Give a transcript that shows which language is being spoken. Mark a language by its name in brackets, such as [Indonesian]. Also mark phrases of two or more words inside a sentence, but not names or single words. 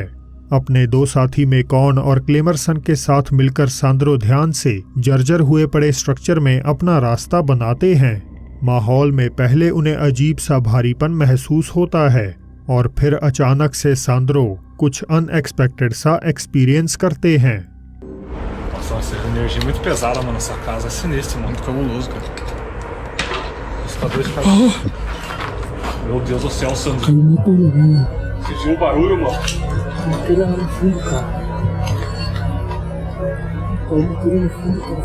[Hindi] अपने दो साथी मेकॉन और क्लेमरसन के साथ मिलकर सांद्रो ध्यान से जर्जर हुए पड़े स्ट्रक्चर में अपना रास्ता बनाते हैं। माहौल में पहले उन्हें अजीब सा भारीपन महसूस होता है और फिर अचानक से सांद्रो कुछ अनएक्सपेक्टेड सा एक्सपीरियंस करते हैं। [Portuguese] Nossa, energia muito pesada, mano. Essa casa é sinistra, muito cabuloso, cara. Meu Deus do céu, Sandro. Caiu muito barulho. Você viu o barulho, mano? Matéria lá no fundo, cara. Caiu matéria no fundo, cara.